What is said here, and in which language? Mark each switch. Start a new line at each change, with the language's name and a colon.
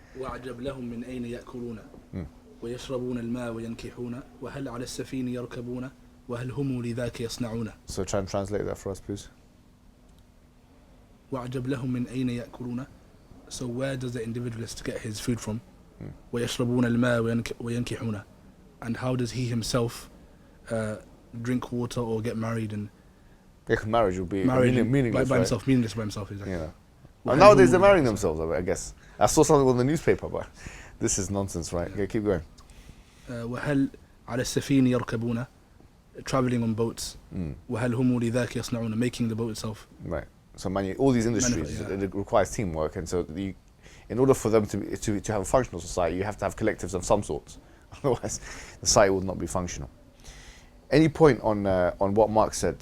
Arabic: وعجب لهم من أين يأكلون ويشربون الماء وينكحون وهل على السفين يركبون وهل هم لذاك يصنعون.
English: So try and translate that for us, please.
Arabic: وعجب لهم من أين يأكلون.
English: So where does the individualist get his food from?
Arabic: ويشربون الماء وينكحون.
English: And how does he himself drink water or get married? And marriage would be meaningless by himself, meaningless by himself, exactly. Yeah. Well, nowadays they're marrying themselves, I guess. I saw something on the newspaper, but this is nonsense, right? Okay, keep going.
Arabic: وهل على السفين يركبون,
English: traveling on boats.
Arabic: وهل هم لذاك يصنعون,
English: making the boat itself. Right. So all these industries, it requires teamwork, and so in order for them to have a functional society, you have to have collectives of some sorts. Otherwise, the society will not be functional. Any point on what Marx said?